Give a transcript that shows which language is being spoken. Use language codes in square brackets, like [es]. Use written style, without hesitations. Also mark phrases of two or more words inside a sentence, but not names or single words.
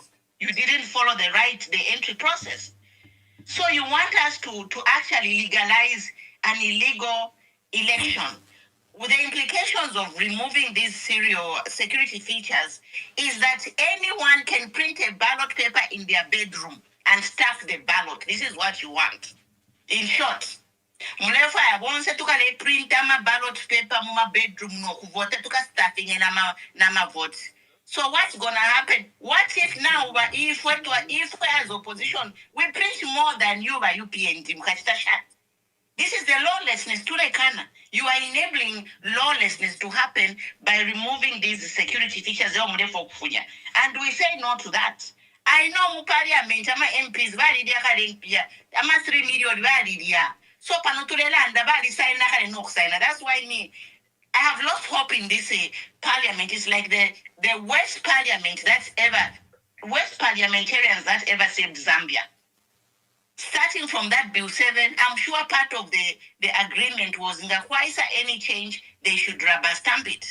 [en] You didn't follow the entry process. So you want us to actually legalize an illegal election. With the implications of removing these serial security features is that anyone can print a ballot paper in their bedroom and stuff the ballot. This is what you want. In short, [bem] mulefa ya bonse tukale print ama [en] ballot paper [bem] muma bedroom no kuvote tuka stuffing na votes. [en] So what's gonna happen? What if now, if we as opposition, we print more than you by UPNT? This is the lawlessness to Lekana. You are enabling lawlessness to happen by removing these security features. And we say no to that. I know [bem] mu parliament ama MPs balidia kale mpia ama 3 million balidia. So panotulelanda bali sign kale no sign. [en] That's why I have lost hope in this parliament. It's like the worst parliament worst parliamentarians that ever saved Zambia. Starting from that Bill 7, I'm sure part of the agreement was in the why is there any change, they should rubber stamp it.